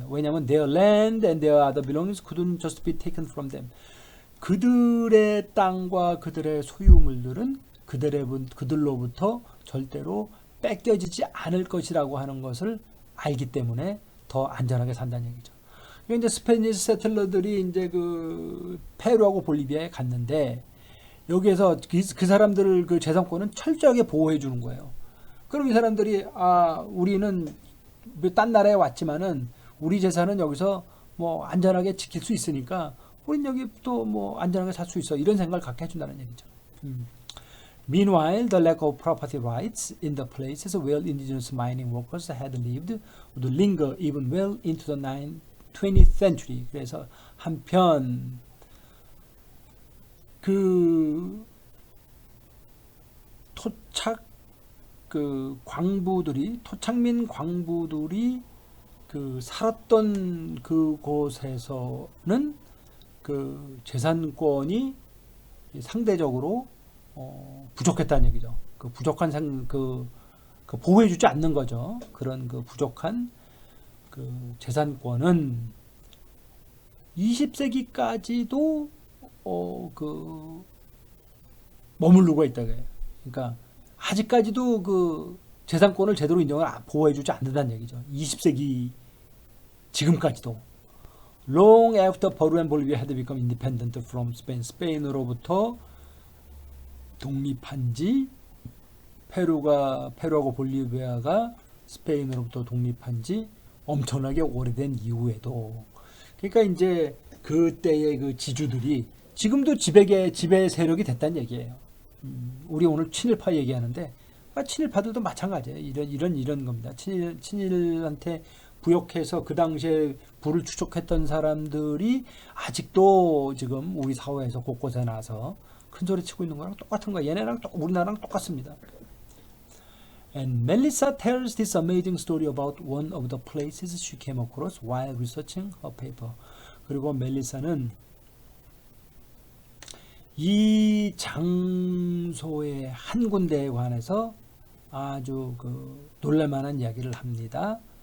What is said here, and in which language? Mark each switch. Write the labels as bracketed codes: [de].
[ko] 왜냐하면 [en] their land and their other belongings couldn't just be taken from them. [ko] 그들의 땅과 그들의 소유물들은 그들로부터 절대로 뺏겨지지 않을 것이라고 하는 것을 알기 때문에 더 안전하게 산다는 얘기죠. 이제 스페니시 세틀러들이 이제 그 페루하고 볼리비아에 갔는데 여기에서 그 사람들을 그 재산권은 철저하게 보호해 주는 거예요. 그럼 이 사람들이 우리는 딴 나라에 왔지만은 우리 재산은 여기서 뭐 안전하게 지킬 수 있으니까 우린 여기 또 뭐 안전하게 살 수 있어 이런 생각을 갖게 해준다는 얘기죠. [en] Meanwhile, the lack of property rights in the places where indigenous mining workers had lived would linger even well into the 20th century. [ko] 그래서 한편 그 토착 그 광부들이 토착민 광부들이 그 살았던 그곳에서는 그 재산권이 상대적으로 부족했다는 얘기죠. 그 부족한 그 보호해주지 않는 거죠. 그런 그 부족한 그 재산권은 20세기까지도 그 머무르고 있다 그래요. 그러니까 아직까지도 그 재산권을 제대로 인정을 보호해주지 않는다는 얘기죠. 20세기 지금까지도. [en] Long after Peru and Bolivia had become independent from Spain. [ko] 스페인으로부터 독립한 지 페루하고 볼리비아가 스페인으로부터 독립한 지 엄청나게 오래된 이후에도 그러니까 이제 그때의 그 지주들이 지금도 지배 세력이 됐다는 얘기예요. 우리 오늘 친일파 얘기하는데 친일파들도 마찬가지예요. 이런 겁니다. 친일한테 부역해서 그 당시에 부를 추적했던 사람들이 아직도 지금 우리 사회에서 곳곳에 나서 큰 소리 치고 있는 거랑 똑같은 거예요. 얘네랑 우리나라랑 똑같습니다. [en] And Melissa tells this amazing story about one of the places she came across while researching her paper. [ko] 그리고 멜리사는 이 장소의 한 군데에 관해서 아주 그 놀랄만한 이야기를 합니다.